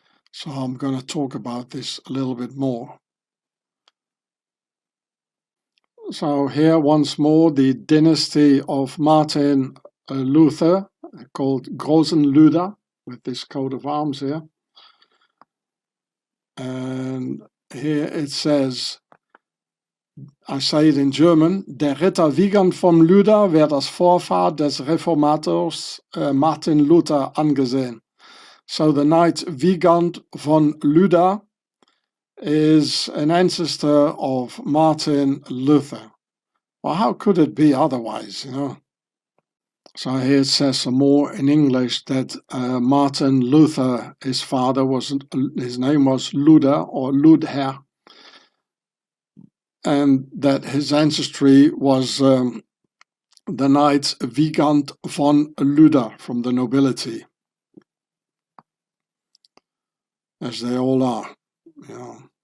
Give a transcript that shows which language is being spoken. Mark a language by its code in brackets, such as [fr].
[en] So I'm going to talk about this a little bit more. So here once more, the dynasty of Martin Luther, called Großen Luther, with this coat of arms here. And here it says, I say it in German, [de] der Ritter Wiegand von Luther wird als Vorfahr des Reformators Martin Luther angesehen. [en] So the knight Wiegand von Luther is an ancestor of Martin Luther. Well, how could it be otherwise, you know? So here it says some more in English that Martin Luther, his father his name was Luther or Ludher, and that his ancestry was the knight Wigand von Luther from the nobility, as they all are, you know.